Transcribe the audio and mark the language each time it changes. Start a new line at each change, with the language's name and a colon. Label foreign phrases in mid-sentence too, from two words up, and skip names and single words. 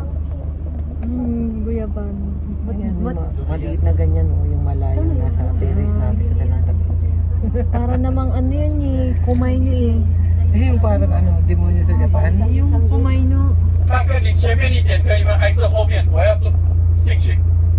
Filipino: Guyabano. Ayan, maliit na ganyan yung malayo nasa terrace natin sa dalawang tabi. Para namang ano yan kumaino Yung parang demonyo sa Japan. Yung kumaino.
Chinese: 大哥，你前面一点可以吗？还是后面？我要做进去。